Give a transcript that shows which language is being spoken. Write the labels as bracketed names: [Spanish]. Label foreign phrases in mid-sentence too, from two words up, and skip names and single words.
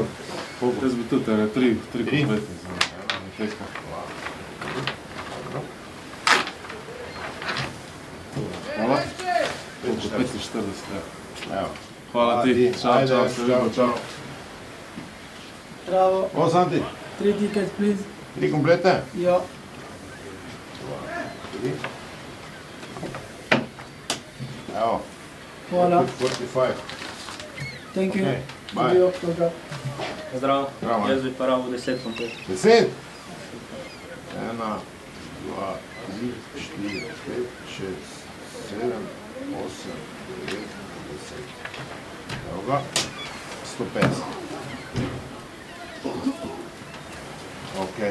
[Slovenian] Jaz bi tudi tri komplete za tekmo. Hvala. 45, ja. Evo. Hvala ti. Čau, Ajde, čau, se vidimo. čau. Bravo. O, Santi, [English] 3 tickets, please. [Slovenian] 3 komplete? Ja. 3. Evo. Hvala. 45. [English] Thank you. Okay, bye. [Slovenian] Adijo, dobro. Zdravo, Zdravo. jaz bi pa rabo 10 komplet. 10. 1, 2, 3, 4, 5, 6, 7, 8, 9, 10. Evo ga. 150. Ok.